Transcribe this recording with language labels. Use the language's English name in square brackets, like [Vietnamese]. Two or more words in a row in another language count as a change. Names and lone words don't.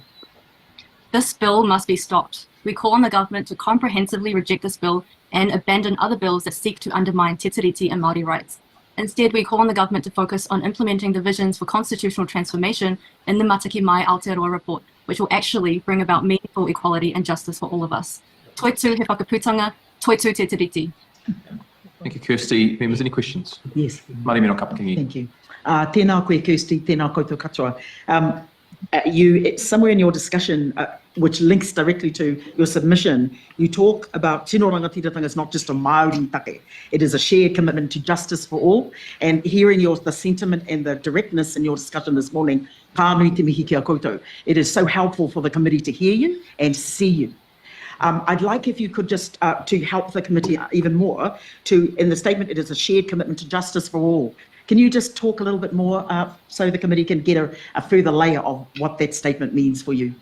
[English] This bill must be stopped. We call on the government to comprehensively reject this bill and abandon other bills that seek to undermine Te Tiriti and Māori rights. Instead, we call on the government to focus on implementing the visions for constitutional transformation in the Mataki Mai Aotearoa report, which will actually bring about meaningful equality and justice for all of us. [Māori] Toi tū he whakaputanga, toi tū Te Tiriti. [English] Thank you, Kirsty. Members, any questions? Yes. Māori meno kapakingi. Thank you. [Māori] Tēnā koe, Kirsty, tēnā koutou katoa. [English] You, somewhere in your discussion, which links directly to your submission, you talk about [Māori] Tino Rangatiratanga [English] is not just a [Māori] Māori take. [English] It is a shared commitment to justice for all. And hearing the sentiment and the directness in your discussion this morning, [Māori] kānui te mihi kia koutou. [English] It is so helpful for the committee to hear you and see you. I'd like if you could just, to help the committee even more, in the statement, it is a shared commitment to justice for all. Can you just talk a little bit more so the committee can get a further layer of what that statement means for you?